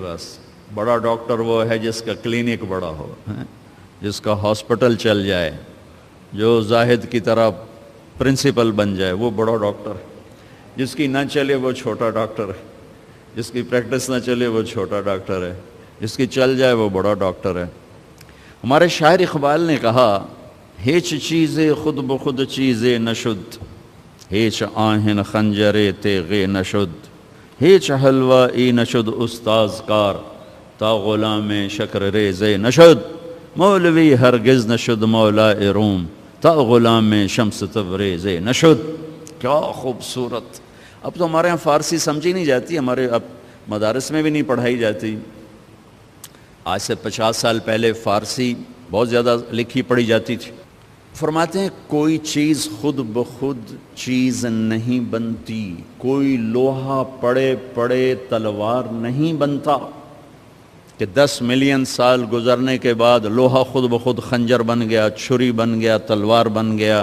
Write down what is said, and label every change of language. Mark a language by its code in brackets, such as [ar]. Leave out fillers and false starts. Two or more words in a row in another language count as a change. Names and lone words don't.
[ur] بس بڑا ڈاکٹر وہ ہے جس کا کلینک بڑا ہو, جس کا ہاسپٹل چل جائے, جو زاہد کی طرح پرنسپل بن جائے, وہ بڑا ڈاکٹر ہے. جس کی نہ چلے وہ چھوٹا ڈاکٹر ہے, جس کی پریکٹس نہ چلے وہ چھوٹا ڈاکٹر ہے, جس کی چل جائے وہ بڑا ڈاکٹر ہے. ہمارے شاعر اقبال نے کہا [fa] ہیچ چیزیں خود بخود چیزیں نشد, ہیچ آہن خنجرے تیغے نشد, ہیچ حلوہ ای نشد استاز کار, تا غلام شکر ریزے نشد, مولوی ہرگز نشد مولا روم, تا غلام شمس تبریزے نشد. [ur] کیا خوبصورت. اب تو ہمارے ہاں فارسی سمجھی نہیں جاتی, ہمارے اب مدارس میں بھی نہیں پڑھائی جاتی. آج سے 50 سال پہلے فارسی بہت زیادہ لکھی پڑھی جاتی تھی. فرماتے ہیں کوئی چیز خود بخود چیز نہیں بنتی, کوئی لوہا پڑے پڑے تلوار نہیں بنتا کہ 10 ملین سال گزرنے کے بعد لوہا خود بخود خنجر بن گیا, چھری بن گیا, تلوار بن گیا.